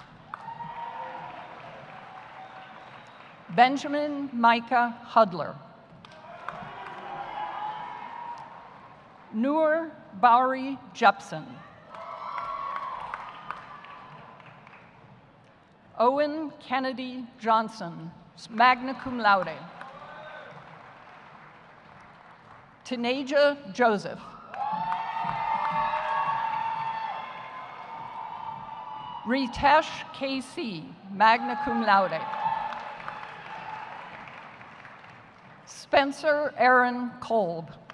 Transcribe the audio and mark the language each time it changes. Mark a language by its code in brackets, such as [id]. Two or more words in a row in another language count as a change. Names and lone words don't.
[en] Benjamin Micah Hudler. Noor Bowery Jepson. Owen Kennedy Johnson, [la] magna cum laude. [en] Tanaja Joseph. Ritesh KC, [la] magna cum laude. [en] Spencer Aaron Kolb.